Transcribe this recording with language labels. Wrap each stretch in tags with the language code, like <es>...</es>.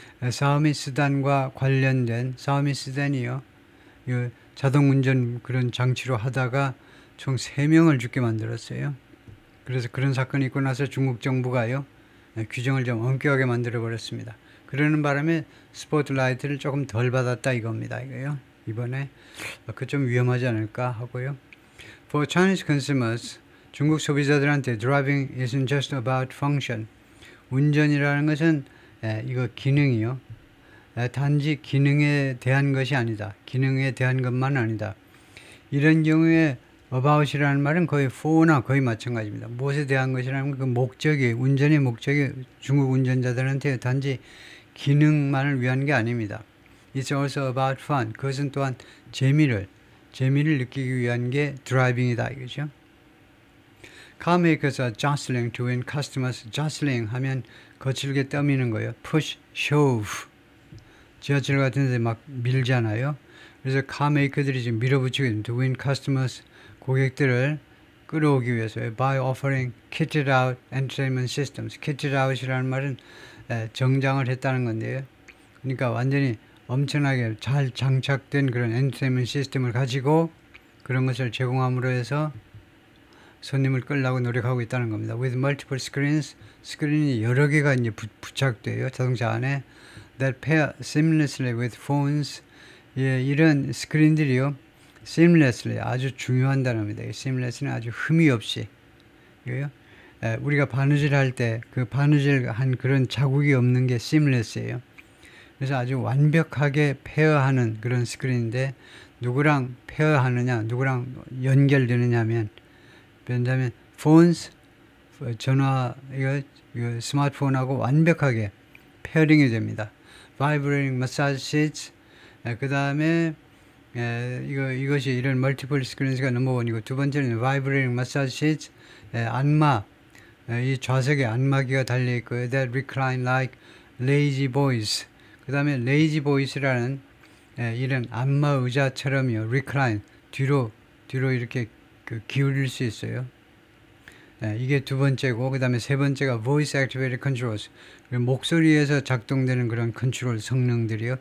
<ko>샤오미 세단과 관련된, 샤오미 세단이요, 자동 운전 그런 장치로 하다가 총 3명을 죽게 만들었어요. 그래서 그런 사건이 있고 나서 중국 정부가요, 규정을 좀 엄격하게 만들어 버렸습니다. 그러는 바람에 스포트라이트를 조금 덜 받았다 이겁니다. 이거요. 이번에 그 좀 위험하지 않을까 하고요.</ko> <en>For Chinese consumers,</en> <ko>중국 소비자들한테</ko> <en>driving isn't just about function.</en> <ko>운전이라는 것은 이거 기능이요. 단지 기능에 대한 것이 아니다. 기능에 대한 것만 아니다. 이런 경우에 about이라는 말은 거의 for나 거의 마찬가지입니다. 무엇에 대한 것이라는 그 목적이, 운전의 목적이 중국 운전자들한테 단지 기능만을 위한 게 아닙니다.</ko> <en>It's also about fun.</en> <ko>그것은 또한 재미를 느끼기 위한 게 드라이빙이다 이거죠.</ko> <en>Car makers are jostling to win customers.</en> <ko>jostling 하면 거칠게 떠미는 거예요.</ko> <en>push, shove.</en> <ko>지하철 같은 데 막 밀잖아요. 그래서 car maker들이 지금 밀어붙이고 있습니다.</ko> <en>to win customers,</en> <ko>고객들을 끌어오기 위해서요.</ko> <en>by offering kitted out entertainment systems. kitted out이라는</en> <ko>말은 정장을 했다는 건데요. 그러니까 완전히 엄청나게 잘 장착된 그런 엔터테인먼트 시스템을 가지고 그런 것을 제공함으로 해서 손님을 끌려고 노력하고 있다는 겁니다.</ko> <en>With multiple screens,</en> <ko>스크린이 여러 개가 이제 부착돼요. 자동차 안에.</ko> <en>That pair seamlessly with phones.</en> <ko>예, 이런 스크린들이요. seamlessly 아주 중요한 단어입니다. seamless는 아주 흠이 없이. 이거요. 우리가 바느질 할 때 그 바느질 한 그런 자국이 없는 게 seamless예요. 그래서 아주 완벽하게 페어하는 그런 스크린인데 누구랑 페어하느냐, 누구랑 연결되느냐 하면 왜냐하면 phones, 전화, 이거 스마트폰하고 완벽하게 페어링이 됩니다.</ko> <en>Vibrating massage sheets,</en> <ko>그 다음에 이것이 이런 멀티플 스크린스가 넘버원이고 두 번째는 Vibrating massage sheets, 안마, 이 좌석에 안마기가 달려있고요.</ko> <en>That recline like lazy boys.</en> <ko>그 다음에 lazy boys라는 이런 안마 의자처럼요. recline, 뒤로 이렇게 기울일 수 있어요. 이게 두 번째고 그 다음에 세 번째가</ko> <en>voice activated controls.</en> <ko>목소리에서 작동되는 그런 컨트롤 성능들이요.</ko>